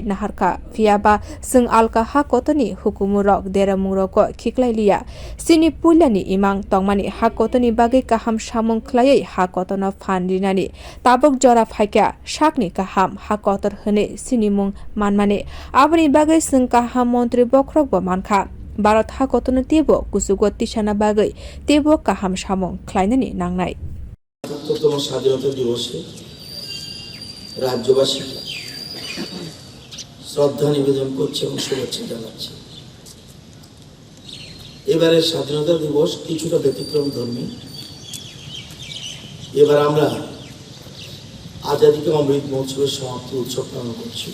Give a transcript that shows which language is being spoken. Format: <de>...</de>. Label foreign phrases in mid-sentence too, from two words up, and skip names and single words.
<trp>naharka fiaba sing alka hakotoni hukumu rok deramung rok khiklai liya sini pulyani imang tongmani hakotoni bagai kaham samung khlai hakotono phandinani tabok jora phaika sakni kaham hakotor hene sini mung manmani aboni bagai sing kaham montri bokrok bo mankha bharat hakotor tebo kusugo tisana bagai tebo kaham samung khlainani nangnai</trp> <bn>স্বাধীনতা দিবসে রাজ্যবাসী শ্রদ্ধা নিবেদন করছে এবং শুভেচ্ছা জানাচ্ছে। এবারে স্বাধীনতা দিবস কিছুটা ব্যতিক্রম ধর্মী। এবার আমরা আজাদী কা অমৃত মহোৎসবের সমাপ্তি উৎসব পালন করছি।</bn>